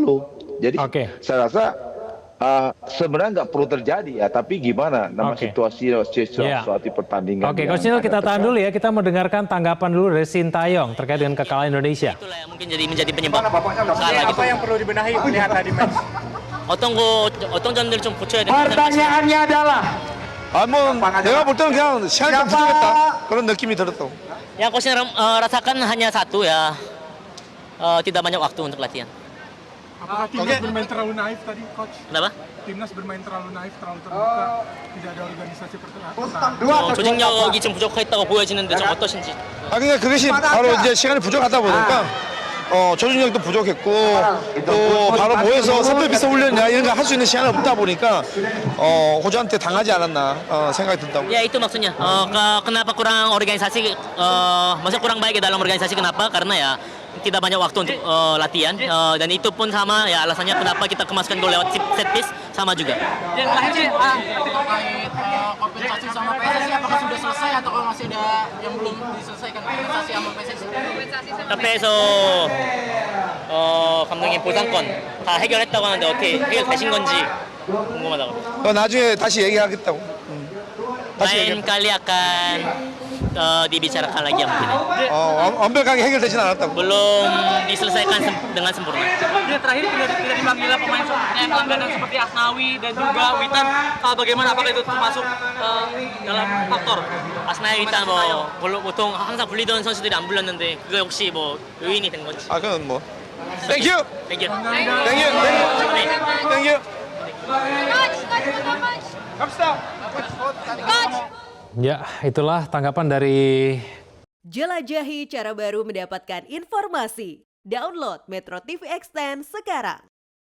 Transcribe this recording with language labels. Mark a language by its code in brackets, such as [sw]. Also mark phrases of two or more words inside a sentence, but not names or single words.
[id] Jadi saya rasa sebenarnya nggak perlu terjadi ya, tapi gimana situasi suatu pertandingan. Coach Neil, kita tahan dulu ya, kita mendengarkan tanggapan dulu dari Sintayong terkait dengan kekalahan Indonesia. Itulah yang mungkin menjadi penyebab. Apa yang perlu dibenahi melihat tadi match? [ko] 어떤 점들을 좀 고쳐야 되는 [id] pertanyaannya adalah [ko] 내가 볼 때는 그냥 시간이 좀 부족했다 그런 느낌이 들었다고. [id] yang coach rasakan hanya satu ya, tidak banyak waktu untuk latihan. Apakah timnas bermain terlalu naif tadi, coach? Kenapa? Timnas bermain terlalu naif, terlalu terbuka, tidak ada organisasi pertahanan. [ko] 조직력이 좀 부족했다고 보여지는데 좀 어떠신지? 그러니까 그것이 바로 이제 시간이 부족하다 보니까 조직력도 부족했고 또 바로 모여서 선배 비서 훈련이나 이런 거 할 수 있는 시간이 없다 보니까 호주한테 당하지 않았나 생각이 든다고. [id] Ya itu maksudnya. Kenapa kurang organisasi? Maksudnya kurang baik dalam organisasi, kenapa? Karena ya tidak banyak waktu untuk latihan dan itu pun sama ya alasannya kenapa kita kemasukan gol lewat [en] set piece [id] sama juga. Yang lain sih terkait kompensasi sama PSSI, apakah sudah selesai atau masih ada yang belum diselesaikan kompensasi sama PSSI? [ko] Tapi so 감독님 보상권 다 해결했다고 하는데 어떻게 해결되신 건지 궁금하다고. 나중에 다시 얘기하겠다고. [id] lain kali akan dibicarakan lagi yang mungkin. [ko] 완벽하게 해결되진 않았다고. [id] Belum diselesaikan dengan sempurna. Dia terakhir tidak dipanggil pemain yang langganan seperti Asnawi dan juga Witan. Bagaimana, apakah itu termasuk dalam faktor? [ko] 아스나이 일단 뭐 보통 항상 불리던 선수들이 안 불렸는데 그거 역시 뭐 요인이 된 건지. 그건 뭐. 땡큐. 땡큐. 땡큐. [id] Ya, itulah tanggapan dari Jelajahi cara baru mendapatkan informasi. Download Metro TV Extend sekarang.